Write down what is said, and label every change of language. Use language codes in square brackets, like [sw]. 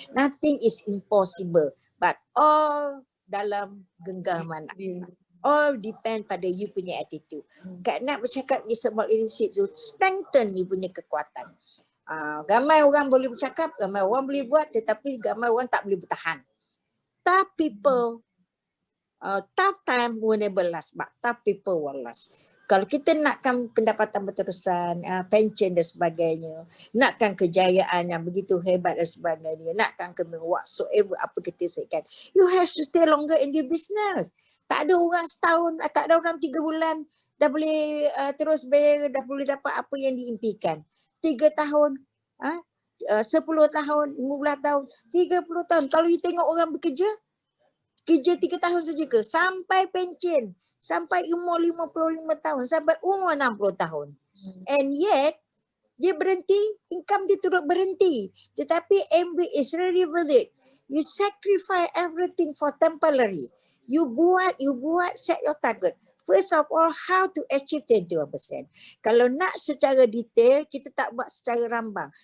[en] Nothing is impossible. But all [ms] dalam genggaman. [en] All depend [ms] pada you punya attitude. Kak nak bercakap ni [en] about leadership [ms] tu strengthen you punya kekuatan. Ramai orang boleh bercakap, ramai orang boleh buat, tetapi ramai orang tak boleh bertahan. [en] Tough people, tough time will never last, but tough people will last. [ms] Kalau kita nakkan pendapatan berterusan, pension dan sebagainya, nakkan kejayaan yang begitu hebat dan sebagainya, nakkan whatsoever apa kita sayangkan, [en] you have to stay longer in the business. [ms] Tak ada orang setahun, tak ada orang 3 bulan dah boleh terus bayar, dah boleh dapat apa yang diimpikan. 3 tahun, 10 tahun, 15 tahun, 30 tahun. Kalau you tengok orang bekerja, kerja 3 tahun saja ke? Sampai pension, sampai umur 55 tahun, sampai umur 60 tahun. [en] And yet, [ms] dia berhenti, income dia turut berhenti. Tetapi [en] MB is really worth it. You sacrifice everything for temporary. You buat, set your target. First of all, how to achieve 21%. [ms] Kalau nak secara detail, kita tak buat secara rambang.